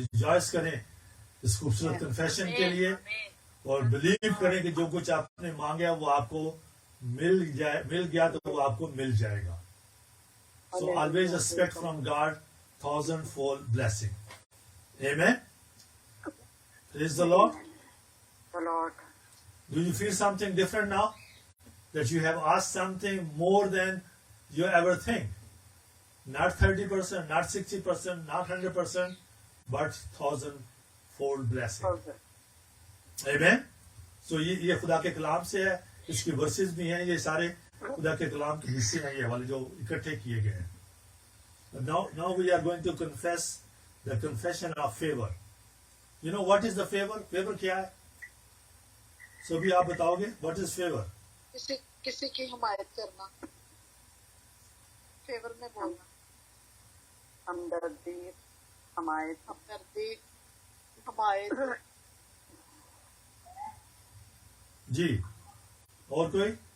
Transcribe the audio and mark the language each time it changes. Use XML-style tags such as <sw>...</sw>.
<hi>Rejoice करें इस खूबसूरत कन्फेशन के</hi> <en>Amen.</en> <hi>लिए</hi> <en>Amen.</en> <hi>और बिलीव करें कि जो कुछ आपने मांगा वो आपको मिल गया तो वो आपको मिल जाएगा.</hi> <en>So always expect from God 1,000-fold blessing. Amen. Praise the Lord. The Lord. Do you feel something different now? That you have asked something more than you ever think? Not 30%, not 60%, not 100%, but 1,000-fold blessing. 1,000. Amen.</en> <hi>So ये खुदा के कलाम से है, इसकी versus भी हैं, ये सारे खुदा के कलाम के हिस्से हैं ये वाले जो इकट्ठे किए गए हैं.</hi> <en>Now we are going to confess the confession of favor. You know what is the favor?</en> <hi>Favor क्या है? So भी आप बताओगे</hi> <en>what is favor?</en> <hi>किसी की हिमायत करना, फेवर में बोलना, हमदर्दी, हमायत, हमदर्दी, हिमायत, जी. और कोई?</hi>